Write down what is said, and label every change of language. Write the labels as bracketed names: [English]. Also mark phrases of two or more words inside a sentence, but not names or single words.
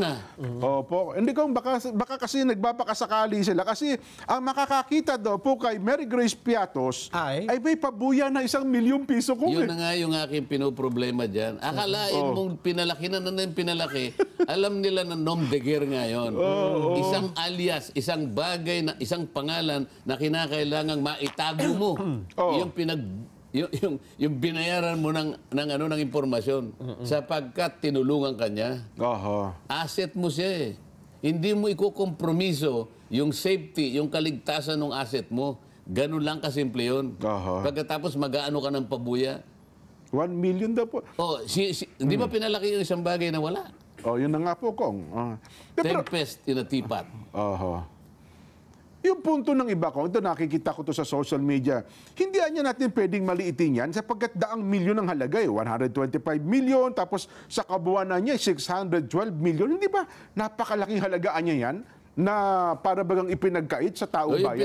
[Filipino] Opo. Hindi ko, baka kasi nagbabakasakali sila. Kasi ang makakakita daw po kay Mary Grace Piatos ay may pabuya na 1 milyong piso ko. Yun na nga yung aking pinoproblema dyan. Akalain mong pinalaki na yung pinalaki, alam nila na [French] nom de guerre [Filipino] ngayon. Isang alias, isang bagay, isang pangalan na kinakailangang maitago mo. Yung binayaran mo ng impormasyon sapagkat tinulungan ka niya. Asset mo siya eh. Hindi mo ikukompromiso yung safety, yung kaligtasan ng asset mo. Ganun lang kasimple yun. Pagkatapos mag-aano ka ng pabuya. 1 million daw po. Hindi ba pinalaki yung isang bagay na wala? Yun na nga po, Kong. [English] Tempest in a teapot. [Filipino] Yung punto ng iba ko, ito nakikita ko to sa [English] social media, [Filipino] hindi niya natin pwedeng maliitin yan sapagkat 100 milyon ang halaga 125 milyon, tapos sa kabuuan niya 612 milyon. Hindi ba napakalaking halagaan niya yan na para bagang ipinagkait sa tao bayan?